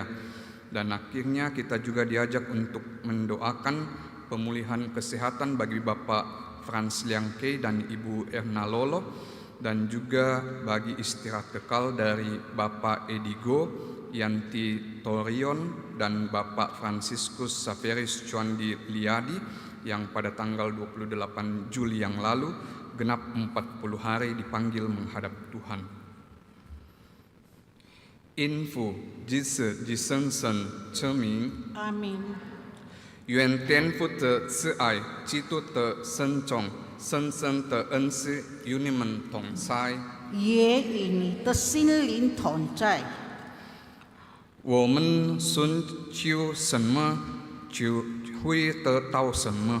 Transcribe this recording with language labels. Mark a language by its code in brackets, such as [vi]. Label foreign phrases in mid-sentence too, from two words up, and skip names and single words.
[id] Dan akhirnya kita juga diajak untuk mendoakan pemulihan kesehatan bagi Bapak Frans Liangkei dan Ibu Erna Lolo, dan juga bagi istirahat kekal dari Bapak Edigo, Yanti Torion, dan Bapak Franciscus Saveris Chuandi Liadi yang pada tanggal 28 Juli yang lalu genap 40 hari dipanggil menghadap Tuhan. Info Jise Jisensen Cermin Amin. [zh] 愿天父的慈爱、基督的圣宠、深深的恩赐与你们同在，也与你的心灵同在。我们寻求什么，就会得到什么。